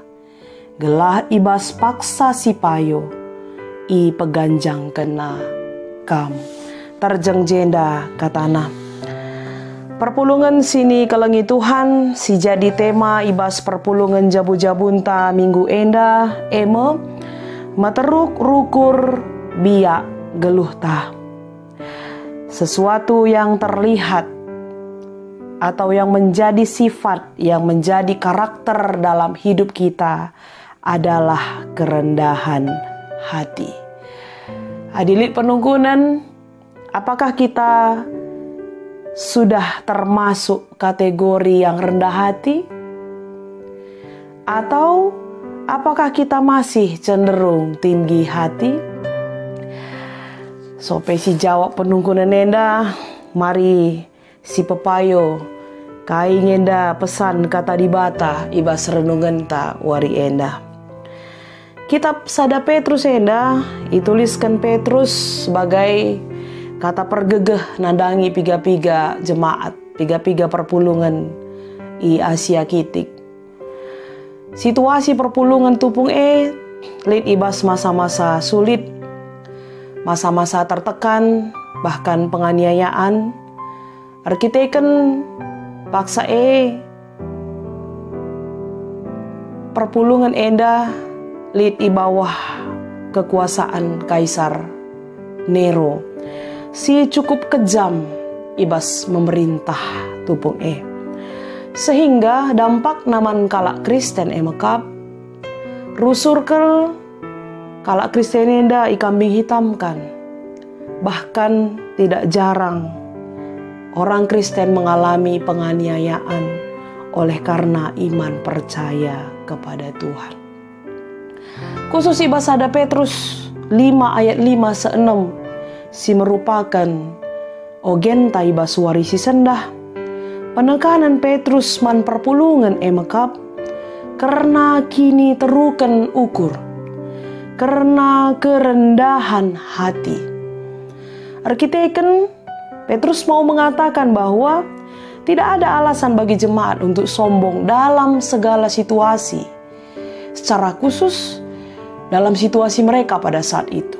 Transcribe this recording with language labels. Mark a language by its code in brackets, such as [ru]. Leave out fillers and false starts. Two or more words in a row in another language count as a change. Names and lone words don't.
[btx] Gelah ibas paksa si payo, i peganjang kena kam. Terjeng jenda katana. Perpulungan sini kelengi Tuhan, si jadi tema ibas perpulungan jabu-jabunta minggu enda, meteruk rukur biak geluh ta. [id] Sesuatu yang terlihat atau yang menjadi sifat, yang menjadi karakter dalam hidup kita adalah kerendahan hati. Hadirin penunggunan, apakah kita sudah termasuk kategori yang rendah hati? Atau apakah kita masih cenderung tinggi hati? [btx] Sope si jawab penunggunan enda, mari si pepayo kai ngenda pesan kata di bata ibas renungan ta wari enda. Kitab Sada Petrus enda [id] dituliskan Petrus sebagai [btx] kata pergegeh nandangi piga-piga jemaat, piga-piga perpulungan i Asia Kitik. Situasi perpulungan tupung lit ibas [id] masa-masa sulit, masa-masa tertekan, bahkan penganiayaan. [btx] Arkiteken paksa perpulungan enda lit i bawah kekuasaan Kaisar Nero. Si [id] cukup kejam [btx] ibas memerintah tupung sehingga dampak naman kalak Kristen mekap rusur kel kalak Kristen enda i kambing hitamkan. [id] Bahkan tidak jarang orang Kristen mengalami penganiayaan oleh karena iman percaya kepada Tuhan. [btx] Khusus ibas Sada Petrus 5 ayat 5 se-6 si merupakan ogen ta ibas warisi sendah. Penekanan Petrus man perpulungan mekap karena kini teruken ukur, [id] karena kerendahan hati. Arkiteken Petrus mau mengatakan bahwa tidak ada alasan bagi jemaat untuk sombong dalam segala situasi. Secara khusus dalam situasi mereka pada saat itu.